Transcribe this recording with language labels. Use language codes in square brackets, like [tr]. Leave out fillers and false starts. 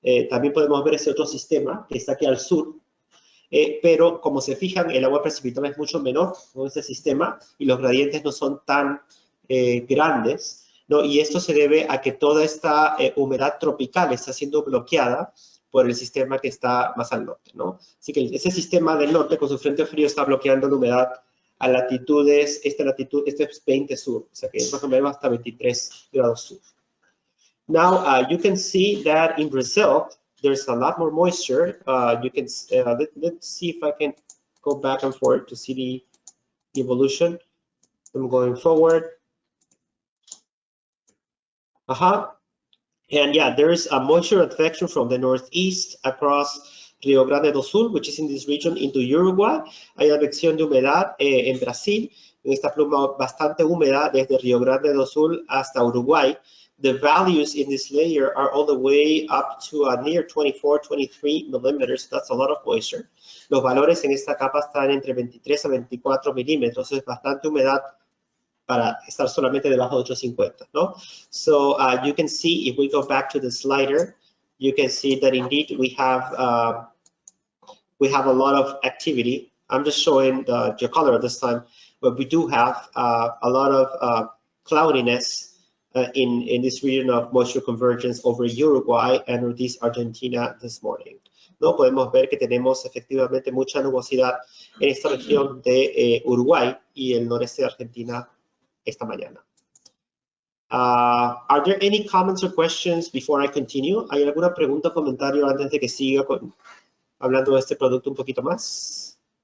[es] También podemos ver ese otro sistema que está aquí al sur, pero como se fijan, el agua precipitada es mucho menor con este sistema y los gradientes no son tan grandes, ¿no? Y esto se debe a que toda esta humedad tropical está siendo bloqueada por el sistema que está más al norte, ¿no? Así que ese sistema del norte con su frente frío está bloqueando la humedad a latitudes, esta es 20 sur, o sea que más o menos hasta 23 grados sur. [en] Now, you can see that in Brazil, there's a lot more moisture. You can, let's see if I can go back and forth to see the evolution. I'm going forward. And yeah, there is a moisture advection from the northeast across Río Grande do Sul, which is in this region, into Uruguay. [es] Hay advección de humedad en Brasil, en esta pluma bastante húmeda desde Río Grande do Sul hasta Uruguay. [en] The values in this layer are all the way up to near 24, 23 millimeters. That's a lot of moisture. [es] Los valores en esta capa están entre 23 a 24 milímetros. Es bastante humedad para estar solamente debajo de 850, ¿no? [en] So you can see, if we go back to the slider, you can see that indeed we have a lot of activity. I'm just showing the color this time, but we do have a lot of cloudiness in this region of moisture convergence over Uruguay and Northeast Argentina this morning. ¿No? [es] Podemos ver que tenemos efectivamente mucha nubosidad en esta región de Uruguay y el noreste de Argentina esta mañana. [en] Are there any comments or questions before I continue? [es] ¿Hay alguna pregunta o comentario antes de que siga hablando de este producto un poquito más?